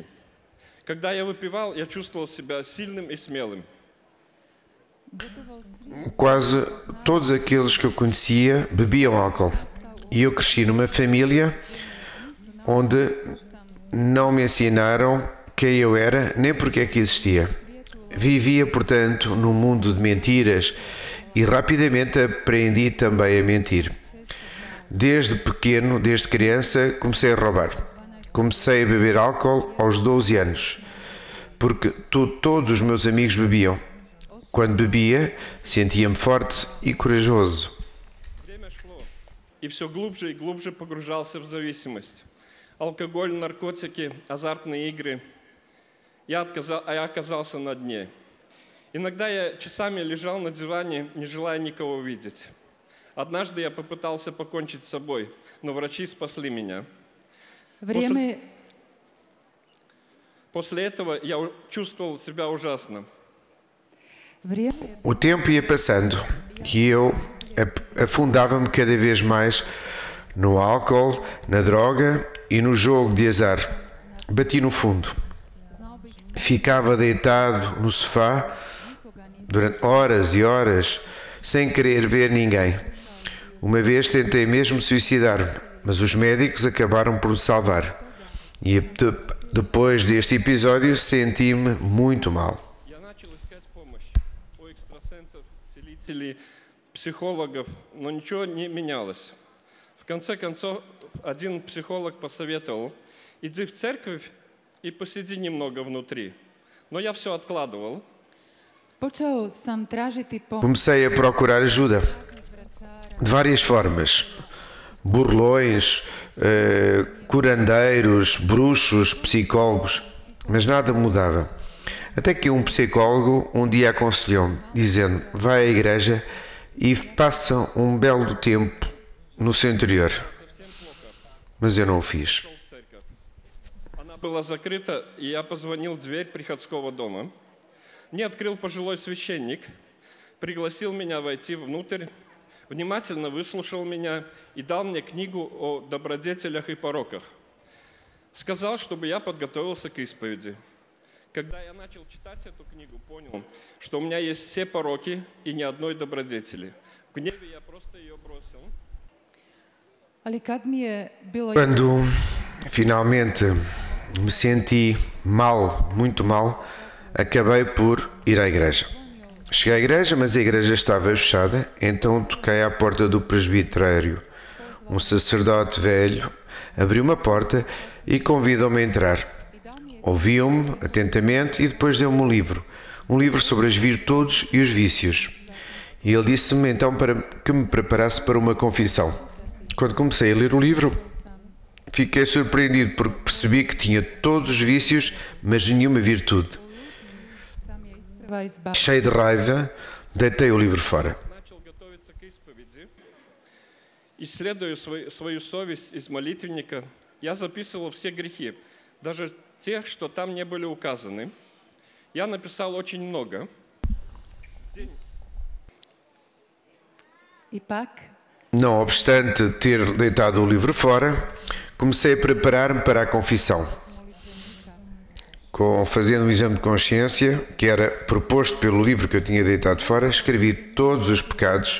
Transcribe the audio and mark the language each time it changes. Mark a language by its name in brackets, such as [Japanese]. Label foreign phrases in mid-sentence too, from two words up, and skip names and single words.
[Russian] Когда я выпивал, я чувствовал себя сильным и смелым. [Croatian] gotovo svi [Portuguese] Quase todos aqueles que eu conhecia bebiam álcool. E eu cresci numa família onde não me ensinaram quem eu era nem porque é que existia. Vivia, portanto, num mundo de mentiras e rapidamente aprendi também a mentir. Desde pequeno, desde criança, comecei a roubar. Comecei a beber álcool aos 12 anos, porque todos os meus amigos bebiam. Quando bebia, sentia-me forte e corajoso. [Russian] Время шло, и все глубже и глубже погружался в зависимость. Алкоголь, наркотики, азартные игры. Я оказался на дне. Иногда я часами лежал на диване, не желая никого видеть. Однажды я попытался покончить с собой, но врачи спасли меня. [Croatian] vrijeme [Russian] После этого я чувствовал себя ужасно. [Croatian] vrijeme [Portuguese] O tempo ia passando e eu afundava-me cada vez mais no álcool, na droga e no jogo de azar. Bati no fundo. [Croatian] znao bih [Portuguese] Ficava deitado no sofá [Croatian] nikoga nisam [Portuguese] durante horas e horas sem querer ver ninguém. Uma vez tentei mesmo suicidar-me, mas os médicos acabaram por me salvar. E depois deste episódio senti-me muito mal. [Russian] Я начал искать помощь у экстрасенсов, целителей, психологов, но ничего не менялось. В конце концов, один психолог посоветовал: иди в церковь и посиди немного внутри. Но я все откладывал. [Croatian] počeo sam tražiti pomoć [Portuguese] Comecei a procurar ajuda [Croatian] vračara [Portuguese] de várias formas. Burlões, curandeiros, bruxos, psicólogos, mas nada mudava. Até que um psicólogo um dia aconselhou-me, dizendo: vai à igreja e passa um belo tempo no seu interior. Mas eu não o fiz. [Russian] в церковь. Она была закрыта, и я позвонил в дверь приходского дома. Мне открыл пожилой священник, пригласил меня войти внутрь, внимательно выслушал меня и дал мне книгу о добродетелях и пороках. Сказал, чтобы я подготовился к исповеди. Когда я начал читать эту книгу, понял, что у меня есть все пороки и ни одной добродетели. В гневе я просто ее бросил. [Croatian] Ali kad mi je bilo [Portuguese] Quando finalmente me senti mal, muito mal, acabei por ir à igreja. Cheguei à igreja, mas a igreja estava fechada, então toquei à porta do presbitério. Um sacerdote velho abriu uma porta e convidou-me a entrar. Ouviu-me atentamente e depois deu-me um livro sobre as virtudes e os vícios. E ele disse-me então para que me preparasse para uma confissão. Quando comecei a ler o livro, fiquei surpreendido porque percebi que tinha todos os vícios, mas nenhuma virtude. [Croatian] sam je isprva izbavio. [Portuguese] Cheio de raiva, deitei o livro fora. [Russian] Начал готовиться к исповеди. Исследуя свою совесть из молитвенника, я записывал все грехи, даже тех, что там не были указаны. Я написал очень много. [Croatian] Ipak, [Portuguese] Não obstante ter deitado o livro fora, comecei a preparar-me para a confissão. Fazendo um exame de consciência, que era proposto pelo livro que eu tinha deitado fora, escrevi todos os pecados